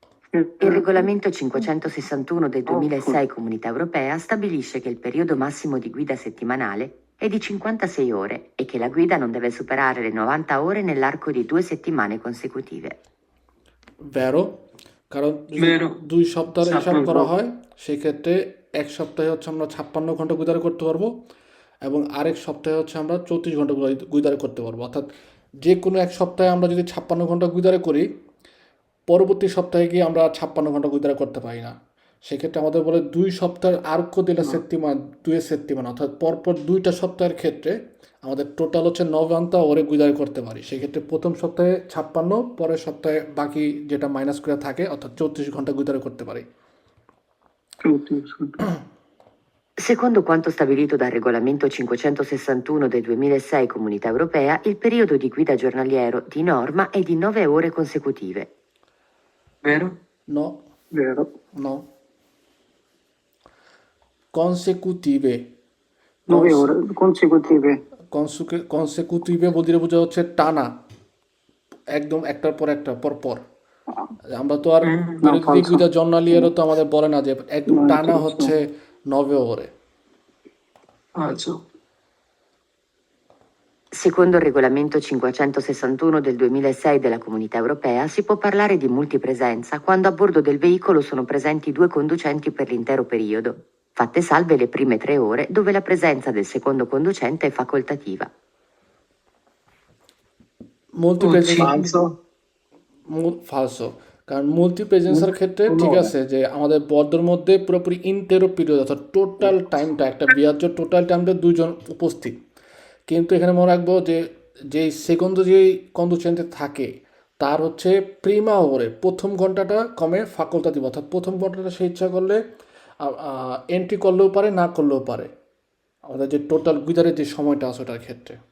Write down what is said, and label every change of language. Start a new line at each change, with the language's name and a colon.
Italian: Il regolamento 561 del 2006 Comunità Europea stabilisce che il periodo massimo di guida settimanale è di 56 ore e che la guida non deve superare le 90 ore nell'arco di 2 settimane consecutive.
Bangla: ভেরো, কারণ যদি
Italian: ভেরো।
Bangla: 2 সপ্তাহের হিসাব করা 56 হয় সেক্ষেত্রে এক সপ্তাহে হচ্ছে আমরা 56 ঘন্টা গুইদারি করতে পারবো এবং আরেক সপ্তাহে হচ্ছে আমরা 34 ঘন্টা গুইদারি করতে পারবো। অর্থাৎ যে কোনো এক সপ্তাহে আমরা যদি 56 ঘন্টা গুইদারি করি, পরবর্তী সপ্তাহে গিয়ে আমরা 56 ঘন্টা গুইদারি করতে পারি না। সেক্ষেত্রে আমাদের বলে 2 সপ্তাহের আর্কো দেলা সেত্তিমান 2 সেত্তিমান, অর্থাৎ পরপর 2টা সপ্তাহের ক্ষেত্রে আমাদের টোটাল হচ্ছে 90 ওরে গুইদারি করতে পারি। সেক্ষেত্রে প্রথম সপ্তাহে 56, পরের সপ্তাহে বাকি যেটা মাইনাস করে থাকে অর্থাৎ 34 ঘন্টা গুইদারি করতে পারি।
Italian: Secondo quanto stabilito dal regolamento 561 del 2006 Comunità Europea, il periodo di guida giornaliero di norma è di 9 ore consecutive. Vero? No, Vero. no. Consecutive. 9 ore consecutive.
Bangla: কনসেকুটিভে বলতে বোঝা হচ্ছে টানা, একদম একটার পর একটা পর পর। আমরা তো আর বিরোধী গুইদা জর্নালিয়েরও তো আমাদের বলে না যে একদম টানা হচ্ছে 9 ore.
Italian: Falso. Secondo il regolamento 561 del 2006 della Comunità Europea si può parlare di multipresenza quando a bordo del veicolo sono presenti 2 conducenti per l'intero periodo, fatte salve le prime 3 ore dove la presenza del secondo conducente è facoltativa. Falso.
Bangla: ফালসো, কারণ multi প্রেজেন্সের ক্ষেত্রে ঠিক আছে যে আমাদের বর্ডের মধ্যে পুরোপুরি ইন্টেরো period অর্থাৎ total টাইমটা একটা বিয়ার্য টোটাল টাইমটা 2 জন উপস্থিত। কিন্তু এখানে মনে রাখবো যে যেই সেকেন্ড যেই কন্ডুচেন্টে থাকে তার হচ্ছে প্রিমা ওরে প্রথম ঘন্টাটা কমে ফাকুলতাটিভ, অর্থাৎ প্রথম ঘন্টাটা সে ইচ্ছা করলে এন্ট্রি করলেও পারে না করলেও পারে আমাদের যে টোটাল গুইদারের যে সময়টা আছে ওটার ক্ষেত্রে।